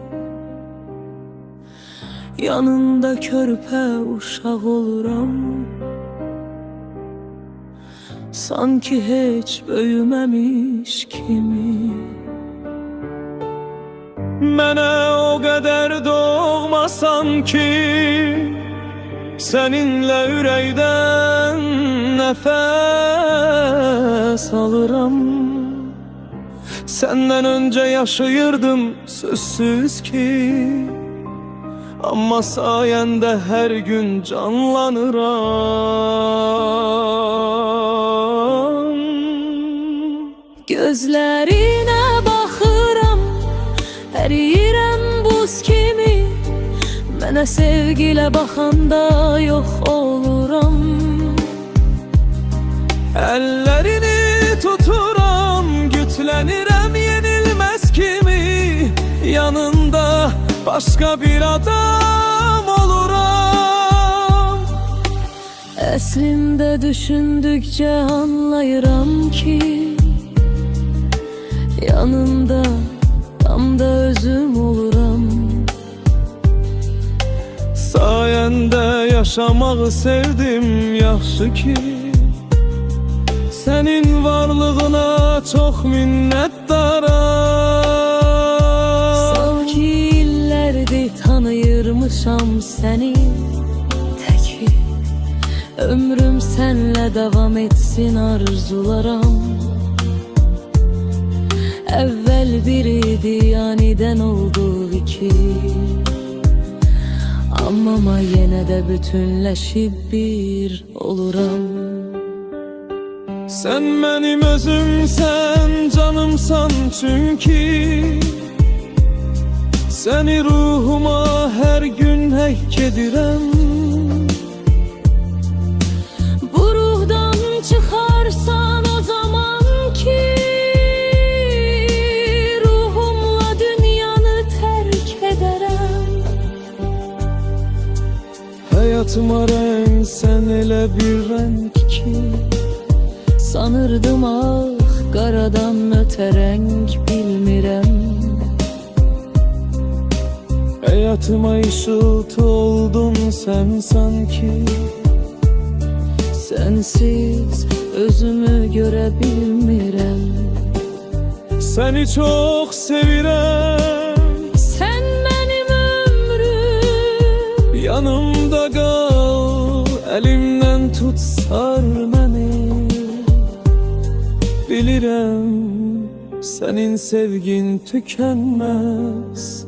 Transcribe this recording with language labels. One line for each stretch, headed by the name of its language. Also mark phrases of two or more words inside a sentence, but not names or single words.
Azerbaijani: Yanında körpə uşaq oluram, sanki heç böyüməmiş kimi. Mənə o qədər doğmasan ki, seninle ürəkdən nəfəs alıram.
Turkish: Senden önce
Azerbaijani: yaşayırdım sözsüz ki,
Turkish: ama sayende her gün canlanıram.
Azerbaijani: Gözlerine baxıram, əriyirəm buz kimi. Mənə sevgilə baxanda yox oluram. Əllərini tuturam, gütlənirəm yenilməz kimi.
Turkish: Yanında başka bir adam oluram.
Azerbaijani: Əslində düşündükcə anlayıram ki, yanında tam da özüm oluram. Sayende yaşamağı sevdim yaxşı ki,
Turkish: senin varlığına çok minnetdaram.
Azerbaijani: Sanki illərdir tanıyırmışam seni, təki ömrüm
Turkish: senle devam etsin
Azerbaijani: arzularam.
Turkish: Evvel biriydi, aniden oldu iki,
Azerbaijani: amma yenə də bütünləşib bir oluram.
Turkish: Sen benim özümsen, canımsan çünkü, seni ruhuma her gün
Azerbaijani: həkk edirəm. Bu ruhdan çıxarsan o zaman ki, ruhumla dünyanı tərk edərəm.
Turkish: Hayatıma renk sen,
Azerbaijani: elə bir
Turkish: renk ki, sanırdım ah qaradan ötə renk bilmirəm. Hayatıma ışıltı oldun sen sanki, sensiz özümü görə bilmirəm. Seni çok sevirəm, sen benim ömrüm. Yanımda kal, elimden tut, sar beni. Bilirəm, senin sevgin tükenmez.